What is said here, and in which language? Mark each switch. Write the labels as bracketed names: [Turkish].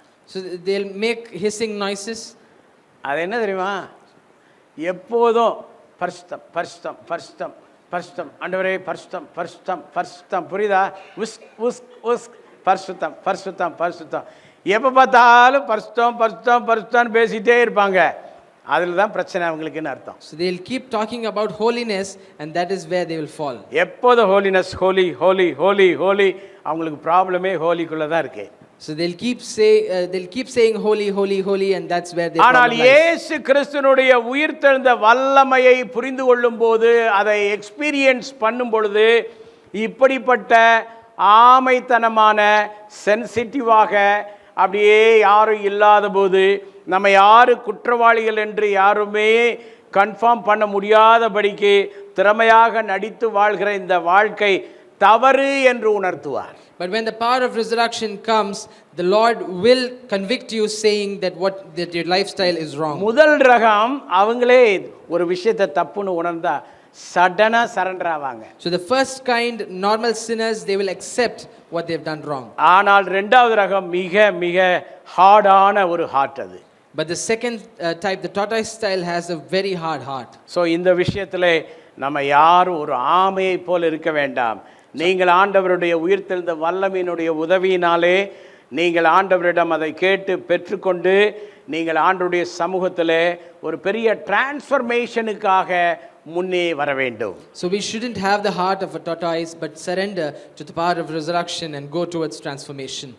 [English] so they'll make hissing noises. [Tamil] அது என்ன தெரியுமா? எப்போதும் பரிசுத்தம் பரிசுத்தம் பரிசுத்தம் பரிசுத்தம், ஆண்டவரே பரிசுத்தம் பரிசுத்தம் பரிசுத்தம், புரியுதா? உஸ்க் உஸ்க் உஸ்க், பரிசுத்தம் பரிசுத்தம் பரிசுத்தம், எப்போ பார்த்தாலும் பரிசுத்தம் பரிசுத்தம் பரிசுத்தம்னு பேசிகிட்டே இருப்பாங்க. அதில் தான் பிரச்சனை அவங்களுக்குன்னு அர்த்தம். [English] So they'll keep talking about holiness, and that is where they will fall. [Tamil] எப்போதும் ஹோலினஸ், ஹோலி ஹோலி ஹோலி ஹோலி, அவங்களுக்கு ப்ராப்ளமே ஹோலிக்குள்ளே தான் இருக்கு. [English] So they'll keep saying holy holy holy, and that's where they [Tamil] ஆனால் [English] problem lies. [Tamil] இயேசு கிறிஸ்துனுடைய உயிர்த்தெழுந்த வல்லமையை புரிந்து கொள்ளும் போது, அதை எக்ஸ்பீரியன்ஸ் பண்ணும் பொழுது, இப்படிப்பட்ட ஆமைத்தனமான சென்சிட்டிவாக அப்படியே யாரும் இல்லாத போது, நம்ம யாரு குற்றவாளிகள் என்று யாருமே கன்ஃபார்ம் பண்ண முடியாதபடிக்கு திறமையாக நடித்து வாழ்கிற இந்த வாழ்க்கை தவறு என்று உணர்த்துவார். [English] But when the power of resurrection comes, the Lord will convict you, saying that your lifestyle is wrong. [Tamil] முதல் ரகம் அவங்களே ஒரு விஷயத்தை தப்புன்னு உணர்ந்தா சடனா சரண்டர் ஆவாங்க. [English] So the first kind, normal sinners, they will accept what they've done wrong. [Tamil] ஆனால் இரண்டாவது ரகம் மிக மிக ஹார்டான ஒரு ஹார்ட் அது. [English] But the second type, the tortoise style, has a very hard heart. [Tamil] So இந்த விஷயத்தில் நம்ம யாரும் ஒரு ஆமையை போல் இருக்க வேண்டாம். நீங்கள் ஆண்டவருடைய உயிர்த்தெழுந்த வல்லமையினுடைய உதவியினாலே நீங்கள் ஆண்டவரிடம் அதை கேட்டு பெற்றுக்கொண்டு நீங்கள் ஆண்டவருடைய சமூகத்தில் ஒரு பெரிய டிரான்ஸ்ஃபர்மேஷனுக்காக முன்னே வர வேண்டும். [English] So we shouldn't have the heart of a tortoise, but surrender to the power of resurrection and go towards transformation.